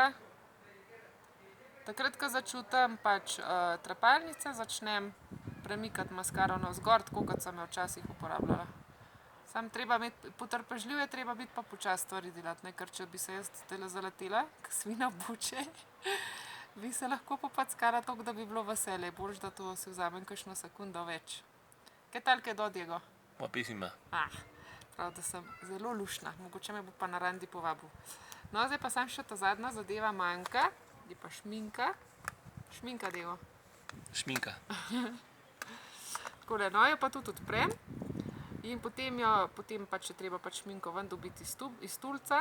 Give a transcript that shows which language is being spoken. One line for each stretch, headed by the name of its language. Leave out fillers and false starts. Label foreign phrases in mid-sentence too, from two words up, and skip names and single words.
Slovenian: Takrat, ko začutim pač trepalnice, začnem premikati maskaro navzgor, tako kot sem jo včasih uporabljala. Samo treba imeti, potrpežljiv je treba biti pa počasi stvari delati, ne, ker če bi se jaz zdajle zaletela, ko svina buče, bi se lahko popackala toliko, da bi bilo veselje. Boljše, da to si vzamem kakšno sekundo več.
Spanish: Kaj tal quedó, Diego? Guapísima.
Slovenian: Prav, da sem zelo luštna. Mogoče me bo pa na randi povabil. No, zdaj pa samo še ta zadnja zadeva manjka. Je pa šminka. Šminka, Diego. Šminka. Takole, no, jo pa tudi odprem. In potem pač je treba pač šminko ven dobiti iz tulca.